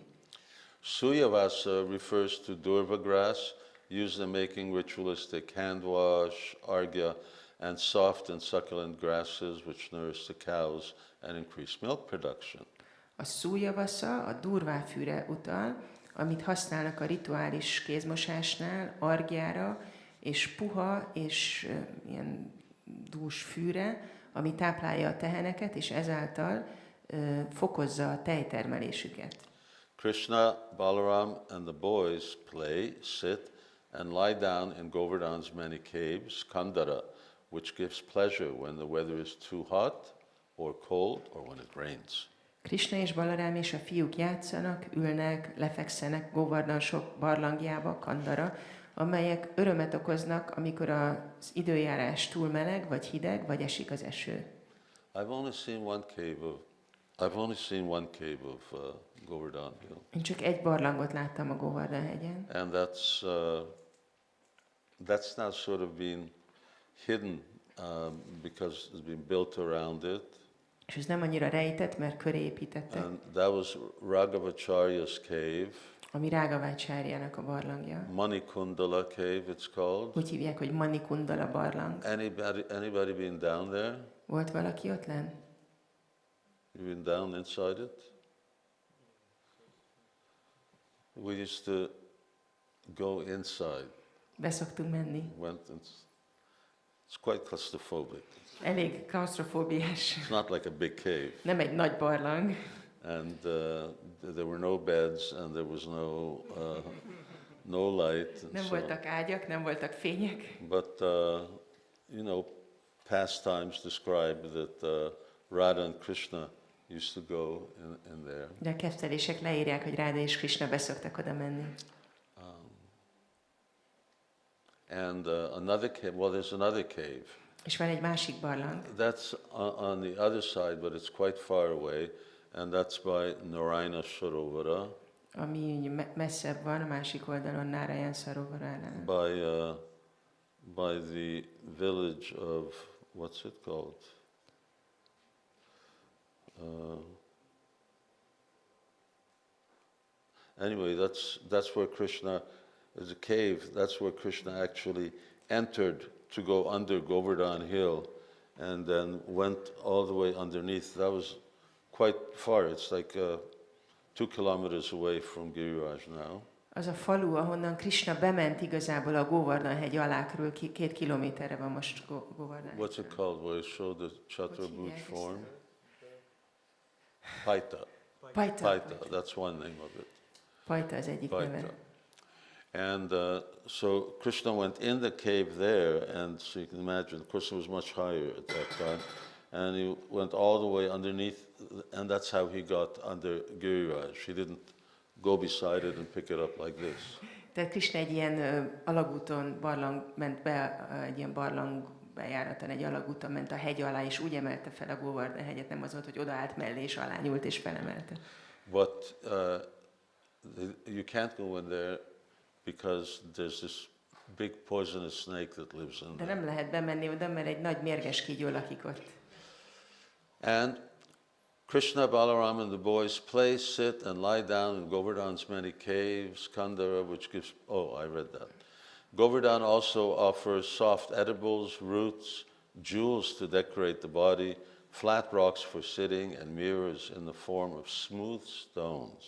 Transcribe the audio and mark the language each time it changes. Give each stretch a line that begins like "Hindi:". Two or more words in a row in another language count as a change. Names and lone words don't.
English: Suyavasa refers to durva grass used in making ritualistic hand wash, argya, and soft and succulent grasses which nourish the cows and increase milk production.
Hungarian: A szújavasza a durváfűre utal, amit használnak a rituális kézmosásnál, argyára, és puha és ilyen dús fűre, ami táplálja a teheneket, és ezáltal fokozza a tejtermelésüket.
English: Krishna, Balaram, and the boys play, sit, and lie down in Govardhan's many caves, Kandara, which gives pleasure when the weather is too hot or cold or when it rains.
Hungarian: Krishna és Balarám és a fiúk játszanak, ülnek, lefekszenek Govardhan sok barlangjába, Kandara, amelyek örömet okoznak, amikor az időjárás túl meleg, vagy hideg, vagy esik az eső.
English: I've only seen one cave of Govardhan Hill,
Hungarian: Én csak egy barlangot láttam a Govardhan hegyen,
English: and that's now sort of been hidden because it's been built around it.
Hungarian: és ez nem annyira rejtett, mert köré építettek,
English: And that was Raghavacharya's cave,
Hungarian: ami Rágavácsárjának a barlangja.
English: Manikundala cave it's called.
Hungarian: Úgy hívják, hogy Manikundala barlang.
English: Anybody been down there?
Hungarian: Volt valaki ott lenn?
English: You been down inside it? We used to go inside.
Hungarian: Beszoktunk menni.
English: It's quite claustrophobic.
Hungarian: Elég klaustrofóbiás.
English: It's not like a big cave.
Hungarian: Nem egy nagy barlang.
English: And there were no beds, and there was no light.
Hungarian: Nem voltak ágyak, nem voltak fények.
English: But you know, pastimes describe that Radha and Krishna used to go in there.
Hungarian: De a kettelések leírják, hogy Ráda és Krishna beszoktak oda menni.
English: And another cave. Well, there's another cave.
Hungarian: És van egy másik barlang.
English: That's on the other side, but it's quite far away, and that's by Narayana Sarovara.
Hungarian: Ami messzebb van, a másik oldalon Narayan Sarovaránál.
English: By the village of, what's it called? Anyway, that's where Krishna, there's a cave, that's where Krishna actually entered to go under Govardhana hill and then went all the way underneath. That was quite far. It's like 2 kilometers away from Giriraj now.
Hungarian: Az a falu, ahonnan Krishna bement igazából a Govardhana-hegy alákról, 2 kilométerre van most Govardhana.
English: What's it called? Where it showed the Chaturabhuj form? Paita. Paita. That's one name of it.
Hungarian: Paita az egyik neve.
English: And so Krishna went in the cave there, and so you can imagine, Krishna was much higher at that time, and he went all the way underneath, and that's how he got under Giriraj. He didn't go beside it and pick it up like this.
Hungarian: Tehát Krishna egy ilyen alagúton ment be, egy ilyen barlang bejáraton, egy alagúton ment a hegy alá, és úgy emelte fel a Govardhana-hegyet, nem az volt, hogy odaállt mellé, és alá nyúlt, és felemelte.
English: But you can't go in there because there's this big poisonous snake that lives in
Hungarian: De
English: there.
Hungarian: nem lehet bemenni oda, mert egy nagy mérges kígyó lakik ott.
English: And Krishna, Balaram, and the boys play, sit, and lie down in Govardhana's many caves, Kandara, which gives... Oh, I read that. Govardhana also offers soft edibles, roots, jewels to decorate the body, flat rocks for sitting, and mirrors in the form of smooth stones.